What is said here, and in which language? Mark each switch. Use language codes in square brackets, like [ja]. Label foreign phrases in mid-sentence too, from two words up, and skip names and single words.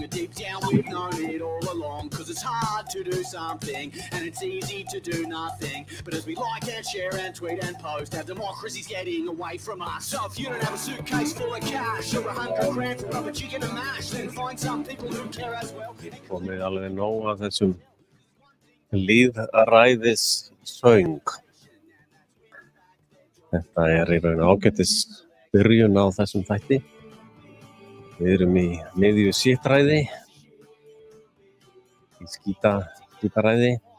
[en] And deep down we've known it all along, cause it's hard to do something and it's easy to do nothing. But as we like and share and tweet and post, our democracy's getting away from us. So if you don't have a suitcase full of cash or 100 grand for rubber chicken and mash, then find some people who care as well. [is] Komið alveg nóg af þessum lýðræðissöng. Þetta í raun ágætis byrjun á þessum þætti. Við erum í miðju sittræði, í skítaræði.